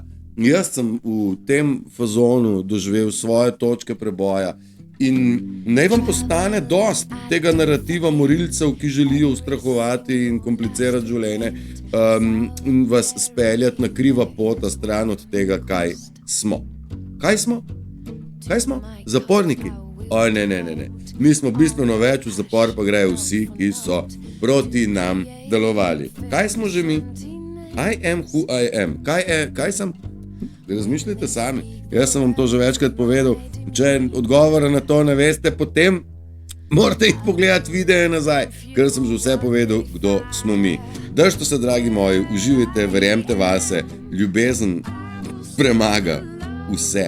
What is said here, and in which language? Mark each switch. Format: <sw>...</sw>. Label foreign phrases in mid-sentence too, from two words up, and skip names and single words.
<sl>Jaz sem v tem fazonu doživel svoje točke preboja in naj vam postane dost tega narativa morilcev, ki želijo ustrahovati in komplicirati življenje in vas speljati na kriva pota stran od tega, kaj smo. Kaj smo? Kaj smo? Zaporniki. Oj, ne. Mi smo bistveno več, v zapor pa grejo vsi, ki so proti nam delovali. Kaj smo že mi?</sl> <en>I am who I am.</en> <sl>Kaj sem? Razmišljajte sami. Jaz sem vam to že večkrat povedal. Če odgovora na to ne veste, potem morate iti pogledati videe nazaj, ker sem že vse povedal, kdo smo mi. Držite se, dragi moji, uživajte, verjemte vase, ljubezen premaga vse.</sl>